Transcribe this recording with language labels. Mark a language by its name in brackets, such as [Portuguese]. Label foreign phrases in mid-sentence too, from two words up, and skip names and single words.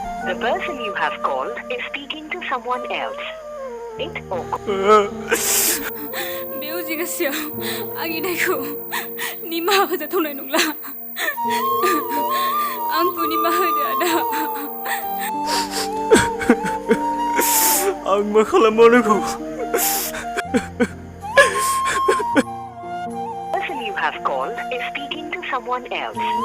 [English] The person you have called is speaking to someone else. It or [Bodo] बेउजिगासियाव आंनि दायखौ निमाहा होजाथावनाय नंला आंखौ निमाहा होदो आदा आं मा खालामबावनांगौ [English] the person you have called is speaking to someone else.